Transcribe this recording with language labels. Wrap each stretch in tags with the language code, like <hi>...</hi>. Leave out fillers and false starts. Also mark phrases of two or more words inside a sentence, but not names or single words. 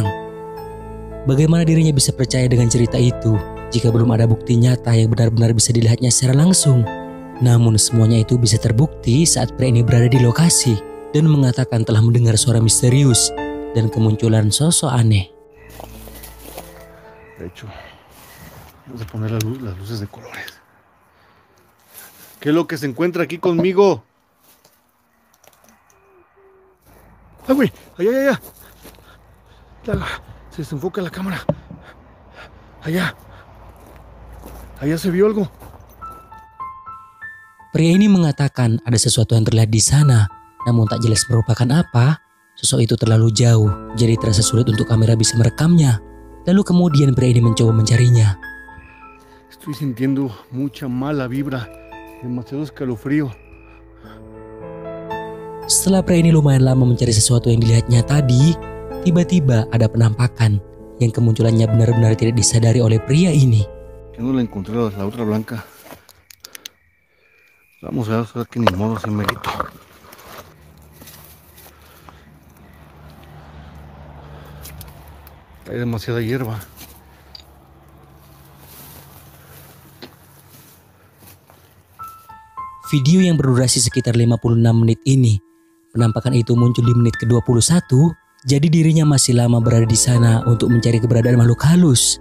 <id>Bagaimana dirinya bisa percaya dengan cerita itu jika belum ada bukti nyata yang benar-benar bisa dilihatnya secara langsung? Namun semuanya itu bisa terbukti saat pria ini berada di lokasi dan mengatakan telah mendengar suara misterius dan kemunculan sosok aneh.</id> <es>De hecho, vamos a poner las luces de colores. ¿Qué es lo que se encuentra aquí conmigo? ¡Ay, güey! ¡Allá! Se desenfoca la cámara. Allá se vio algo.</es> <id>Pria ini mengatakan ada sesuatu yang terlihat di sana, namun tak jelas merupakan apa. Sosok itu terlalu jauh, jadi terasa sulit untuk kamera bisa merekamnya. Lalu kemudian pria ini mencoba mencarinya.</id> <es>Estoy sintiendo mucha mala vibra, demasiado escalofrío.</es> <id>Setelah pria ini lumayan lama mencari sesuatu yang dilihatnya tadi, tiba-tiba ada penampakan yang kemunculannya benar-benar tidak disadari oleh pria ini.</id> <es>Que no la encontré la otra blanca. Vamos a ver que ni modo se merito. Hay demasiada hierba.</es> <id>Video yang berdurasi sekitar 56 menit ini, penampakan itu muncul di menit ke-21, jadi dirinya masih lama berada di sana untuk mencari keberadaan makhluk halus.</id>